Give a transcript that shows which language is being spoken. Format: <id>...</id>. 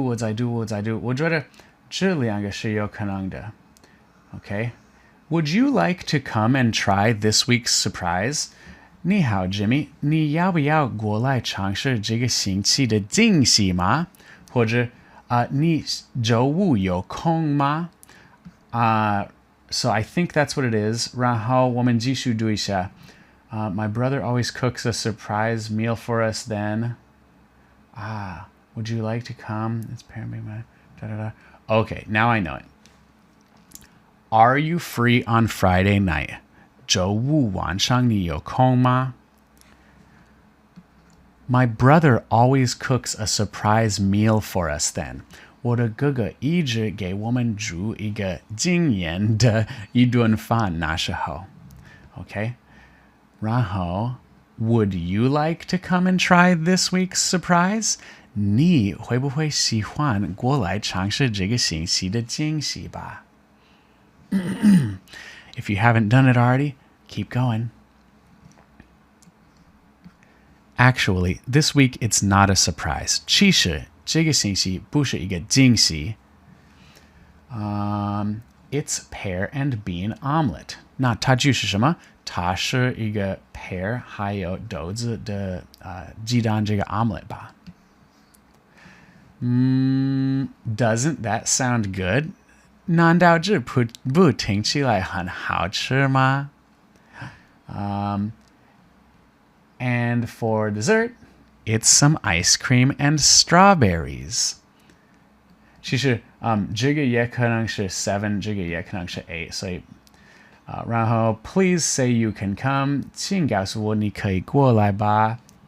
<zh>我觉得这两个是有可能的。</zh> <en>Okay. Would you like to come and try this week's surprise?</en> <zh>你好 Jimmy, 你要不要过来尝试这个星期的惊喜吗？或者你周五有空吗？</zh> <en>So I think that's what it is.</en> <zh>然后我们继续读一下。</zh> <en>My brother always cooks a surprise meal for us then. Would you like to come? It's apparently my... Okay, now I know it. Are you free on Friday night?</en> <zh>周五晚上你有空吗？</zh> <en>My brother always cooks a surprise meal for us then.</en> <zh>我的哥哥一直给我们煮一个惊艳的一顿饭那时候。</zh> <en>Okay? 然后 Would you like to come and try this week's surprise?</en> <zh>你会不会喜欢过来尝试这个星期的惊喜吧？</zh> <en>If you haven't done it already, keep going. Actually, this week it's not a surprise.</en> <zh>其实这个星期不是一个惊喜。</zh> <en>It's pear and bean omelet.</en> <zh>那它就是什么？它是一个 pear 还有豆子的鸡蛋这个 omelet 吧。</zh> <en>Doesn't that sound good?</en> <zh>难道这不听起来很好吃吗？</zh> <en>And for dessert, it's some ice cream and strawberries.</en> <zh>其实这个也可能是 7, 这个也可能是 8, 所以然后</zh> <en>please say you can come.</en> <zh>请告诉我你可以过来吧。</zh>